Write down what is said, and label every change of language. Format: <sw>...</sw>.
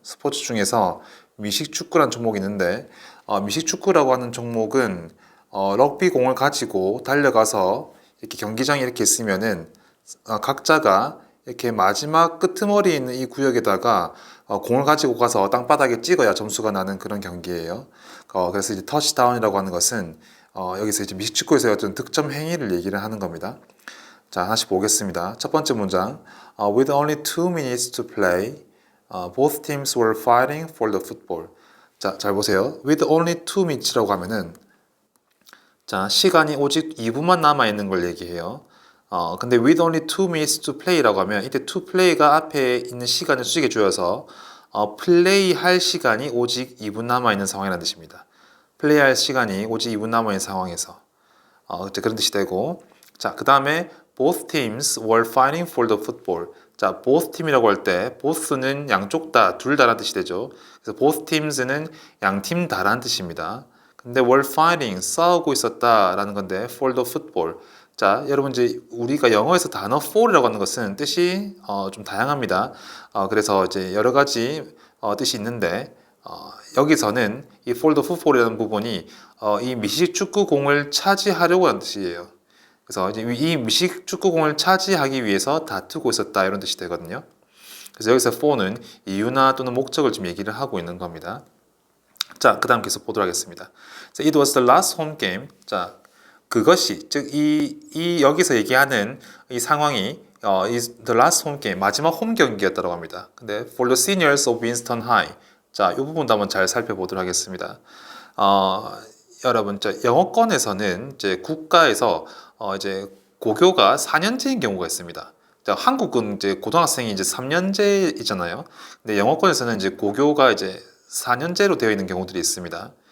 <ko>스포츠 중에서 미식 축구라는 종목이 있는데 미식 축구라고 하는 종목은 럭비 공을 가지고 달려가서 이렇게 경기장에 이렇게 있으면은 각자가 이렇게 마지막 끄트머리에 있는 이 구역에다가 공을 가지고 가서 땅바닥에 찍어야 점수가 나는 그런 경기예요. 그래서 이제 터치다운이라고 하는 것은 여기서 이제 미식축구에서 어떤 득점 행위를 얘기를 하는 겁니다. 자, 하나씩 보겠습니다. 첫 번째 문장.</ko> <en>With only 2 minutes to play, both teams were fighting for the football.</en> <ko>자, 잘 보세요. With only 2minutes라고 하면은 자, 시간이 오직 2분만 남아 있는 걸 얘기해요. 근데</ko> <en>with only 2 minutes to play</en> <ko>라고 하면 이때 to play가 앞에 있는 시간을 수직에 조여서 플레이 할 시간이 오직 2분 남아 있는 상황이라는 뜻입니다. 플레이 할 시간이 오직 2분 남아 있는 상황에서 그런 뜻이 되고, 자, 그 다음에</ko> <en>both teams were fighting for the football.</en> <ko>자, both team이라고 할 때 both는 양쪽 다, 둘 다라는 뜻이 되죠. 그래서 both teams는 양팀 다라는 뜻입니다. 근데</ko> <en>were fighting,</en> <ko>싸우고 있었다라는 건데</ko> <en>for the football.</en> <ko>자, 여러분 이제 우리가 영어에서 단어 for이라고 하는 것은 뜻이 좀 다양합니다. 그래서 이제 여러 가지 뜻이 있는데 여기서는 이 for the football이라는 부분이 이 미식 축구공을 차지하려고 하는 뜻이에요. 그래서 이제 이 미식 축구공을 차지하기 위해서 다투고 있었다 이런 뜻이 되거든요. 그래서 여기서 for는 이유나 또는 목적을 좀 얘기를 하고 있는 겁니다. 자, 그 다음 계속 보도록 하겠습니다.</ko> <en>So, it was the last home game.</en> <ko>자, 그것이 즉 이 여기서 얘기하는 이 상황이</ko> <en>is the last home game</en> <ko>마지막 홈 경기였다고 합니다.</ko> <en>근데 for the seniors of Winston High.</en> <ko>자, 이 부분도 한번 잘 살펴보도록 하겠습니다. 여러분, 영어권에서는 이제 국가에서 이제 고교가 4년제인 경우가 있습니다. 자, 한국은 이제 고등학생이 이제 3년제이잖아요. 근데 영어권에서는 이제 고교가 이제 4년제로 되어 있는 경우들이 있습니다.</ko>